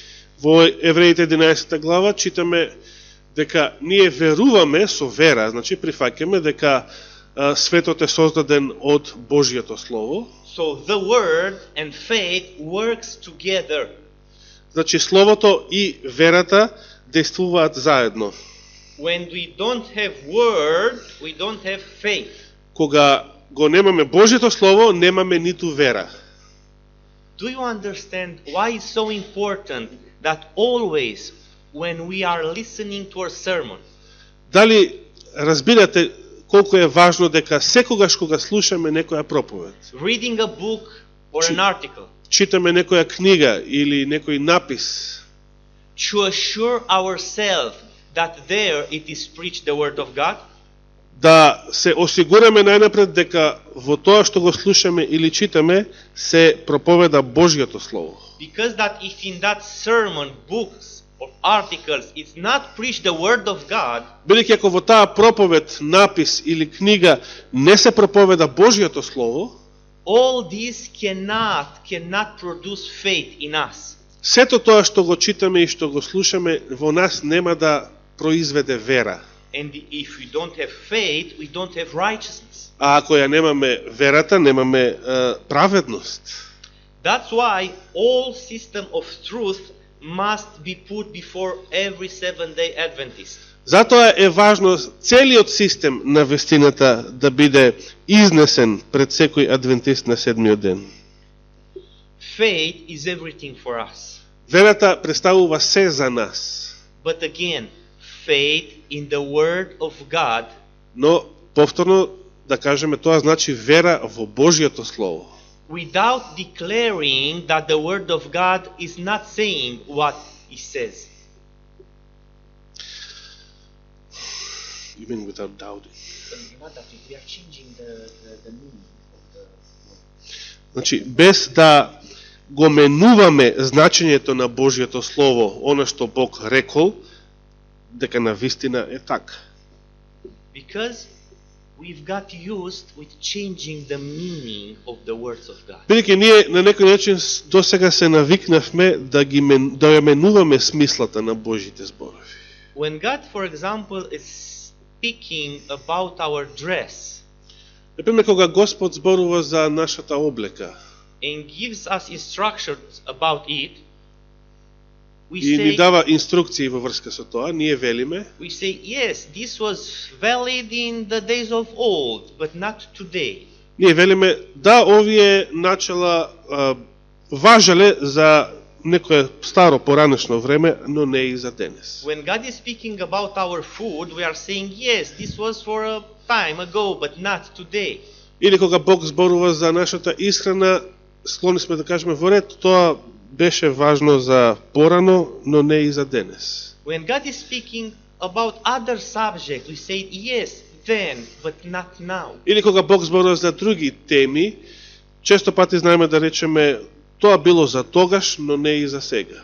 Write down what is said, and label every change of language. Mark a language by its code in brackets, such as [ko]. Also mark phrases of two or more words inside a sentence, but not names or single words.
[mk] Во Евреите 11 глава читаме дека ние веруваме со вера, значи прифаќаме дека светот е создаден од Божјото Слово. [en] So the word and faith works together. [mk] Значи Словото и верата действуваат заедно. [en] When we don't have word, we don't have faith. [mk] Кога го немаме Божјото Слово, немаме ниту вера. [en] Do you understand why it's so important that always when we are listening to a sermon, [mk] Дали разбирате колку е важно дека секогаш кога слушаме некоја проповед, [en] reading a book or an article, [mk] читаме некоја книга или некој напис, [en] to assure ourselves that there it is preached the word of God? [mk] да се осигураме најнапред дека во тоа што го слушаме или читаме се проповеда Божјото Слово. [en] Because that if in that sermon, books or articles it's not preached the word of God, [mk] Бидејќи ако во таа проповед, напис или книга не се проповеда Божјото Слово, [en] all this cannot produce faith in us. [mk] сето тоа што го читаме и што го слушаме во нас нема да произведе вера. [en] And if we don't have faith, we don't have righteousness. [mk] А ако ја немаме верата, немаме праведност. [en] That's why all system of truth must be put before every Seventh-day Adventist. [mk] Затоа е важно целиот систем на вестината да биде изнесен пред секој адвентист на седмиот ден. [en] Faith is everything for us. [mk] Верата представува се за нас. [en] But again, faith in the word of God, [mk] Но повторно да кажеме, тоа значи вера во Божјото Слово. [en] without declaring that the word of God is not saying what it says. You mean without doubting. Not that we are changing the meaning of the word. [mk] Значи, без да го менуваме значењето на Божјото Слово, она што Бог рекол, дека на вистина е така. [en] Because we've got used with changing the meaning of the words of God. [mk] Бидејќи ние на некој начин до сега се навикнавме да ја менуваме смислата на Божјите зборови. [en] When God, for example, is speaking about our dress [mk] Например, кога Господ зборува за нашата облека [en] and gives us instructions about it, we [mk] и ни [en] say, [mk] дава инструкции во врска со тоа, ние велиме, [en] yes, this was valid in the days of old, but not today. [mk] ние велиме да овие начала важеле за некое старо поранешно време, но не и за денес. [en] When God is speaking about our food, we are saying, yes, this was for a time ago, but not today. [mk] Или кога Бог зборува за нашата исхрана, склони сме да кажеме во ред, тоа беше важно за порано, но не и за денес. [en] When God is speaking about other subjects, we say, yes, then, but not now. [mk] Или кога Бог зборува за други теми, често пати знаеме да речеме тоа било за тогаш, но не и за сега.